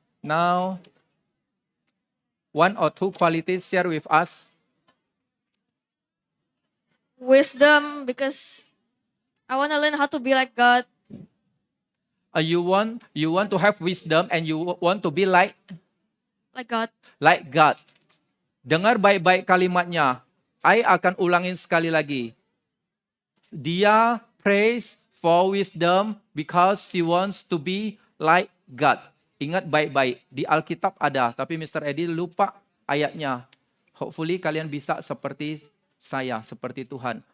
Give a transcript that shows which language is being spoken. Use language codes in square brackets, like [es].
[en] Now, 1 or 2 qualities share with us. Wisdom, because I want to learn how to be like God. You want to have wisdom and you want to be like God. like God. [id] Dengar baik-baik kalimatnya. I akan ulangin sekali lagi. Dia [en] prays for wisdom because she wants to be like God. [id] Ingat baik-baik. Di Alkitab ada, tapi Mr. Eddie lupa ayatnya. [en] Hopefully [id] kalian bisa seperti saya, seperti Tuhan.